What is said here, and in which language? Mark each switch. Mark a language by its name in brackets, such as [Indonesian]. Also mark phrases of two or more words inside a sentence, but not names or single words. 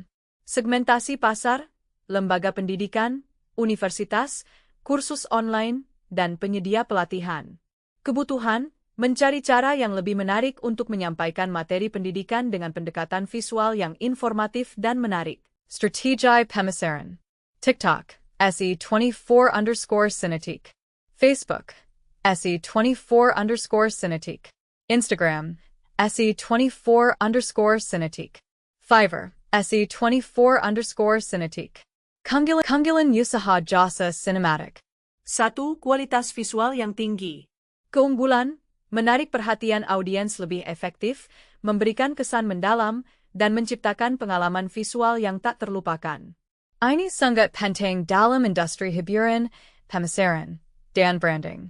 [Indonesian] Segmentasi pasar, lembaga pendidikan, universitas, kursus online, dan penyedia pelatihan. Kebutuhan, mencari cara yang lebih menarik untuk menyampaikan materi pendidikan dengan pendekatan visual yang informatif dan menarik. Strategiai Pemasaran. TikTok, SE24_Cinetique. Facebook, SE24_Cinetique. Instagram, SE24_Cinetique. Fiverr, SE24_Cinetique. Kunggilan Usaha Jasa Cinematic. 1. Kualitas visual yang tinggi. Keunggulan, menarik perhatian audiens lebih efektif, memberikan kesan mendalam, dan menciptakan pengalaman visual yang tak terlupakan. Ini sangat penting dalam industri hiburan, pemasaran, dan branding.